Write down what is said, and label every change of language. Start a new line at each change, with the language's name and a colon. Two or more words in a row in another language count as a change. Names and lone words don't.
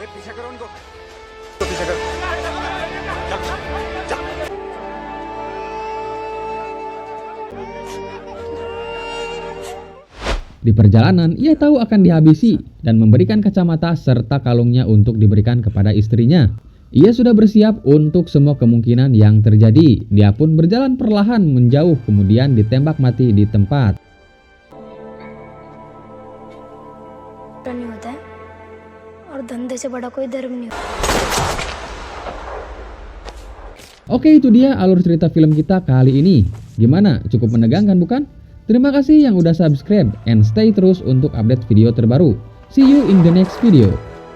Indonesian: Di perjalanan, ia tahu akan dihabisi dan memberikan kacamata serta kalungnya untuk diberikan kepada istrinya. Ia sudah bersiap untuk semua kemungkinan yang terjadi. Dia pun berjalan perlahan menjauh kemudian ditembak mati di tempat.
Hindi: नहीं होता है और धंधे से बड़ा कोई धर्म नहीं होता।
Indonesian: Oke, itu dia alur cerita film kita kali ini. Gimana? Cukup menegangkan bukan? Terima kasih yang udah
English: subscribe and stay
Indonesian: terus untuk update video terbaru.
English: See you in the next video.